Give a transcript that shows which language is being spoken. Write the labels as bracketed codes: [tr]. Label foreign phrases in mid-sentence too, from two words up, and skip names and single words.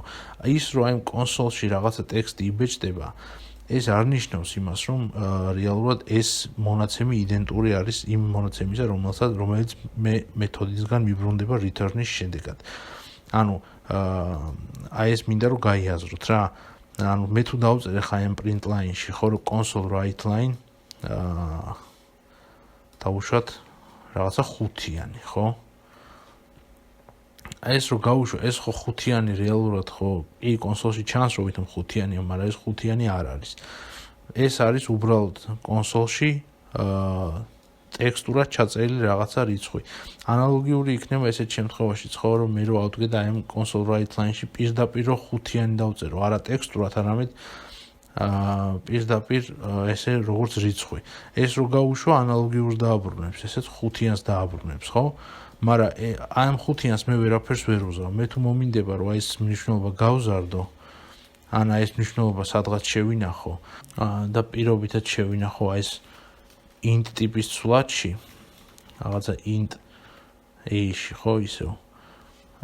[ka] ის რომ აი კონსოლში რაღაცა ტექსტი იბეჭდება, ეს არ ნიშნავს იმას, რომ რეალურად ეს მონაცემი იდენტური არის იმ მონაცემისა, რომელიც მე მეთოდისგან მიბრუნდება return-ის შედეგად. ანუ აი ეს მინდა რომ გაიაზროთ რა. ანუ მე თუ დავწერე ხა ამ [en] print line- [ka] ში, ხო, რომ [en] console write line [ka] დავუშვათ რაღაცა ხუთიანი, ხო? ეს რო გავუშვა, ეს ხო ხუთიანი რეალურად ხო კი კონსოლში ჩანს, რომ ვითომ ხუთიანია, მაგრამ ეს ხუთიანი არ არის. ეს არის უბრალოდ კონსოლში ტექსტურად ჩაწერილი რაღაცა რიცხვი. ანალოგიური იქნება ესეთ შემთხვევაშიც, ხო, რომ მე რო ავდგე და აი ამ [en] console write line- [ka] ში პირდაპირ რო ხუთიანი დავწერო, არა ტექსტურად, არამედ პირდაპირ ესე როგორც რიცხვი. ეს რო გავუშვა, ანალოგიურს დააბრუნებს, ესეც ხუთიანს დააბრუნებს, ხო? მაგრამ ამ ხუთიანს მე ვერაფერს ვერ ვუზავ. მე თუ მომინდება, რომ აი ეს მნიშვნელობა გავზარდო, ან აი ეს მნიშვნელობა სადღაც შევინახო და პირობითად შევინახო აი ეს int ტიპის ცვლადში, რაღაცა int a-ში, ხო, ისევ.